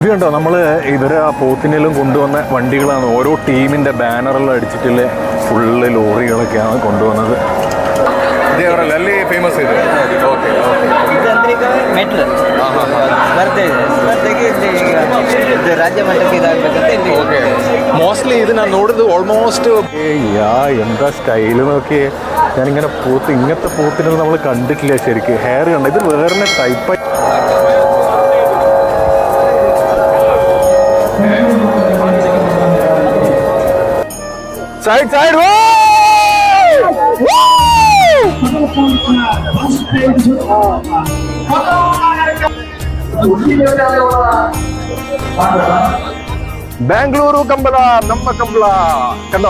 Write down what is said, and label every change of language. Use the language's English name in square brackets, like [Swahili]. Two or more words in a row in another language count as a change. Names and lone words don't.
[Malayalam] ഇത് കണ്ടോ, നമ്മൾ ഇവരെ ആ പോത്തിനെല്ലാം കൊണ്ടുവന്ന വണ്ടികളാണ്. ഓരോ ടീമിൻ്റെ ബാനറെല്ലാം അടിച്ചിട്ടുള്ള ഫുള്ള് ലോറികളൊക്കെയാണ് കൊണ്ടുവന്നത്. [Kannada] ದೇವರಲ್ಲಿ ಅಲ್ಲಿ ಫೇಮಸ್ ಇದೆ. ಓಕೆ ಇದು ಮೆಟ್ಲ್ ಸ್ಪರ್ಧೆ ಇದೆ. ಸ್ಪರ್ಧೆಗೆ ಇಲ್ಲಿ ರಾಜ್ಯ ಮಟ್ಟಕ್ಕೆ ಇದಾಗಬೇಕಂತ ಇಲ್ಲಿ. ಓಕೆ, [Malayalam] മോസ്റ്റ്ലി ഇത് ഞാൻ നോടിയത് ഓൾമോസ്റ്റ് എന്താ സ്റ്റൈല് നോക്കി. ഞാനിങ്ങനെ പോത്ത്, ഇങ്ങനത്തെ പോത്തിനൊന്നും നമ്മൾ കണ്ടിട്ടില്ല ശരിക്കും. ഹെയർ കണ്ട, ഇത് വേറെ ടൈപ്പ്. സൈഡ് സൈഡ് ബാംഗ്ലൂരു കമ്പള, നമ്മ കമ്പള കണ്ടോ.